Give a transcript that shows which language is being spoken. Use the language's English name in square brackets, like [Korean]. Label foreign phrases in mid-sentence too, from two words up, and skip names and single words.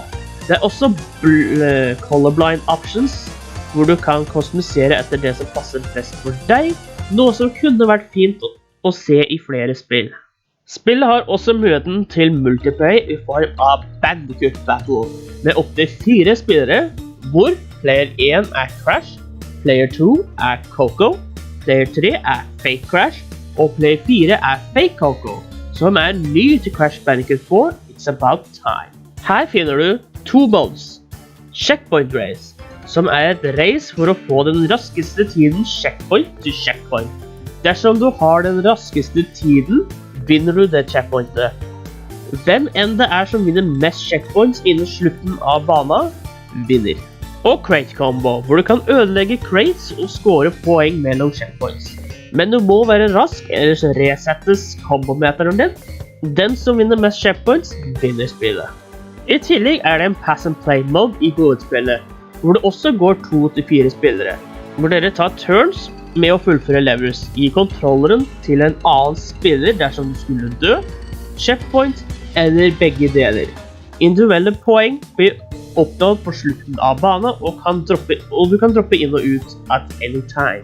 [Norwegian] Det er også [English] colorblind options, [Norwegian] hvor du kan kostumisere etter det som passer best for deg, noe som kunne vært fint å se i flere spill. Spillet har også muligheten til multiplayer i form av Bandicoot Battle, med opp til 4 spillere, hvor player 1 er Crash, player 2 er Coco, player 3 er Fake Crash, og player 4 er Fake Coco, som er ny til Crash Bandicoot 4, It's About Time. Her finner du 2 modes. Checkpoint Race, som er et race for å få den raskeste tiden checkpoint til checkpoint. Dersom du har den raskeste tiden, vinner du det checkpointet. Hvem enn det er som vinner mest checkpoints innen slutten av banen, vinner. Og [English] crate combo, [Norwegian] hvor du kan ødelegge crates og score poeng mellom checkpoints. Men du må være rask, ellers resettes kombometeren din. Den som vinner mest checkpoints, vinner spillet. I tillegg er det en [English] pass and play mode [Norwegian] i hovedspillet, hvor det også går 2 til 4 spillere, hvor dere tar turns med å fullføre levels i kontrolleren til en annen spiller dersom du skulle dø, checkpoint eller begge deler. Individuelle poeng blir oppnådd på slutten av banen og du kan droppe inn og ut [English] at any time.